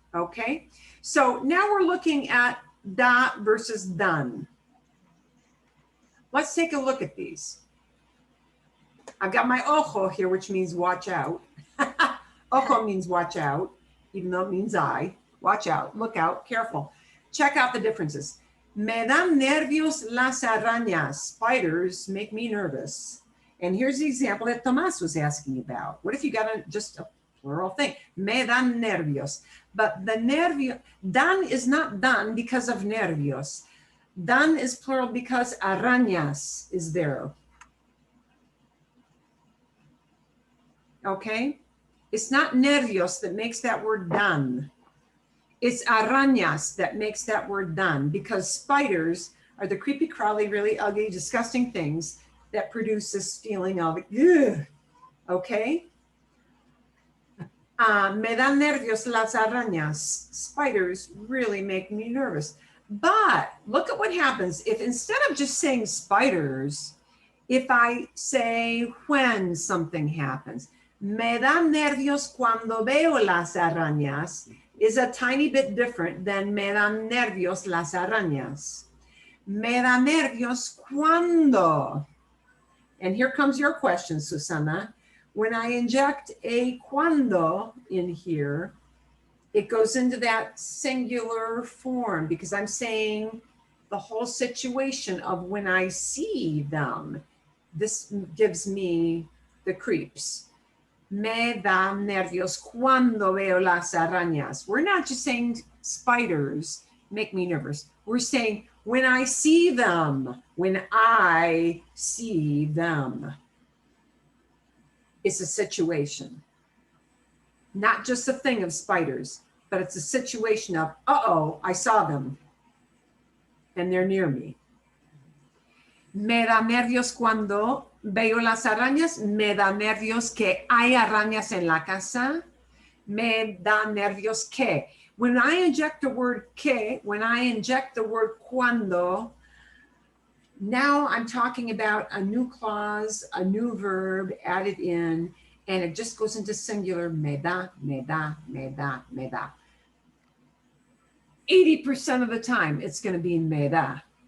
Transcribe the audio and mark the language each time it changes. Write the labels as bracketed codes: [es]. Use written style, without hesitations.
[en] Okay, so now we're looking at da versus dan. Let's take a look at these. I've got my ojo here, which means watch out. Ojo means watch out, even though it means eye. Watch out, look out, careful. Check out the differences. [es] Me dan nervios las arañas. [en] Spiders make me nervous. And here's the example that Tomas was asking about. What if you got just a plural thing? [es] Me dan nervios. [en] But the nervio, dan is not dan because of nervios. Dan is plural because arañas is there. Okay? It's not nervios that makes that word dan. It's arañas that makes that word dan, because spiders are the creepy, crawly, really ugly, disgusting things that produce this feeling of, ugh. Okay? [es] Me dan nervios las arañas. [en] Spiders really make me nervous. But look at what happens if instead of just saying spiders, if I say when something happens. [es] Me dan nervios cuando veo las arañas [en] is a tiny bit different than [es] me dan nervios las arañas. Me da nervios cuando. [en] And here comes your question, Susana. When I inject a cuando in here, it goes into that singular form because I'm saying the whole situation of when I see them. This gives me the creeps. [es] Me da nervios cuando veo las arañas. [en] We're not just saying spiders make me nervous. We're saying when I see them, when I see them. It's a situation. Not just a thing of spiders, but it's a situation of, uh-oh, I saw them and they're near me. [es] Me da nervios cuando veo las arañas. Me da nervios que hay arañas en la casa. Me da nervios que. [en] When I inject the word que, when I inject the word cuando, now I'm talking about a new clause, a new verb added in, and it just goes into singular. [es] Me da, me da, me da, me da. [en] 80% of the time, it's going to be me [es] da.